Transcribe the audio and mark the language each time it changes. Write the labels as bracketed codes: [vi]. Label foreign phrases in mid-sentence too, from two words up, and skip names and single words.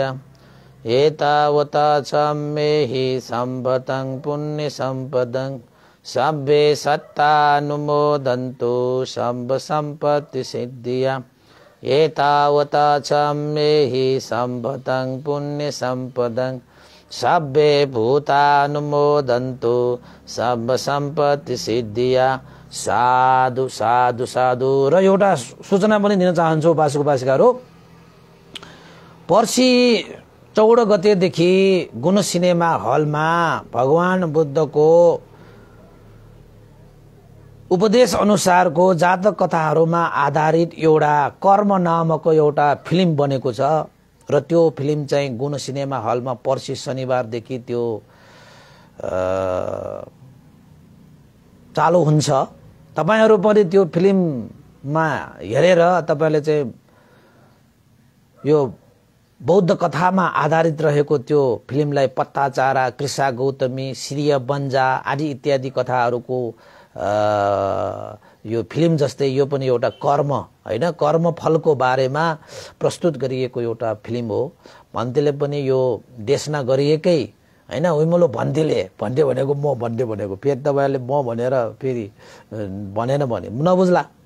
[pi] एतावता चाम्मेहि सम्पदं पुण्य सम्पदं सब्बे सत्तानुमोदन्तु सम्ब सम्पत्ति सिद्धिया। एतावता चाम्मेहि सम्पदं पुण्य सम्पदं सब्बे भूतानुमोदन्तु सम्ब सम्पत्ति सिद्धिया। साधु साधु साधु। [ne] र एउटा सूचना पनि दिन चाहन्छु उपासक उपासिकाहरू, पर्सि 14 गतेदेखि गुण सिनेमा हलमा भगवान बुद्धको उपदेश अनुसारको जातक कथाहरूमा आधारित एउटा कर्म नामक एउटा फिल्म बनेको छ र त्यो फिल्म चाहिँ गुण सिनेमा हलमा पर्सि शनिबारदेखि त्यो चालु हुन्छ। तपाईहरु पनि त्यो फिल्ममा हेरेर तपाईले चाहिँ यो बौद्ध कथामा आधारित रहेको त्यो फिल्मलाई पत्ताचारा, कृषा गौतमी, श्रीय बन्जा आदि इत्यादि कथाहरूको यो फिल्म जस्तै यो पनि एउटा कर्म हैन, कर्म फलको बारेमा प्रस्तुत गरिएको एउटा फिल्म हो। भन्तेले पनि यो देशना गरिएकै हैन, उइमलो भन्तेले भन्टे भनेको म भन्टे भनेको फेरि तपाईहरुले म भनेर फेरि भनेन भने नबुझ्ला।